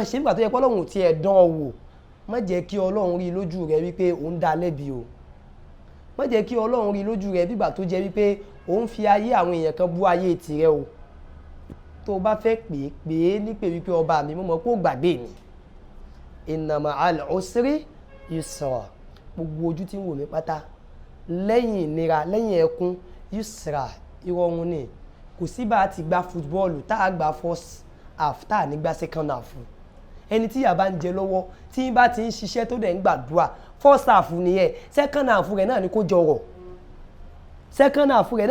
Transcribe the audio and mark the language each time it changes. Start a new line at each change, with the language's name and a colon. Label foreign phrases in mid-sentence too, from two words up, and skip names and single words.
Yoruba: ṣe bí ìgbà tó jẹ́ wípé Ọlọ́run ti ẹ̀ dán ọ wò má jẹ́ kí Ọlọ́run rí lójú rẹ̀ wípé òun dá lẹ́bi o má jẹ́ kí Ọlọ́run rí lójú rẹ̀ bí ìgbà tó jẹ́ wípé òun fi ayé àwọn èèyàn kan bú ayé tirẹ̀ o tó o bá fẹ́ pè é ní pé wípé ọba mi mo mọ̀ pé ó gbàgbé mi
Arabic: إن مع العسر يسرا
Yoruba: gbogbo ojú tí ń wò mí pátá lẹ́yìn ìnira lẹ́yìn ẹkún yusra ìrọ̀rùn ni kò sí bá a ti gba fútbọ́ọ̀lù tá a gba
English: first half
Yoruba: tá a ní gba
English: second half
Yoruba: ẹni tí ìyà bá ń jẹ lọ́wọ́ tí bá ti ń ṣiṣẹ́ tó dẹ̀ ń gbàdúrà
English: first half
Yoruba: nìyẹn
English: second half
Yoruba: rẹ̀ náà ni kó jọrọ̀
English: second half
Yoruba: rẹ̀